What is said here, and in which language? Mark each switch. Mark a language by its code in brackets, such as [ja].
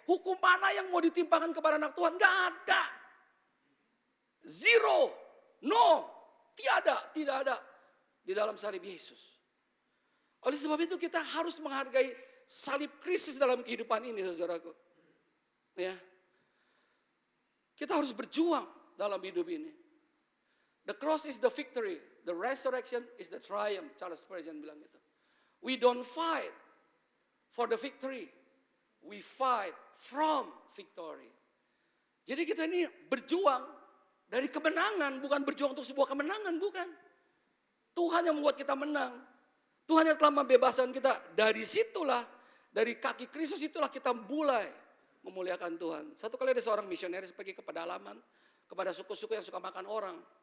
[id] Hukum mana yang mau ditimpakan kepada anak Tuhan? Gak ada. [en] Zero. No. [id] tidak ada di dalam salib Yesus. Oleh sebab itu kita harus menghargai salib Kristus dalam kehidupan ini, saudaraku. Ya. Kita harus berjuang dalam hidup ini. [en] The cross is the victory, the resurrection is the triumph. [id] Charles Spurgeon bilang gitu. [en] We don't fight for the victory, we fight from victory. [id] Jadi kita ini berjuang dari kemenangan, bukan berjuang untuk sebuah kemenangan, bukan. Tuhan yang membuat kita menang. Tuhan yang telah membebaskan kita. Dari situlah, dari kaki Kristus itulah kita mulai memuliakan Tuhan. Satu kali ada seorang misionaris pergi ke pedalaman, kepada suku-suku yang suka makan orang.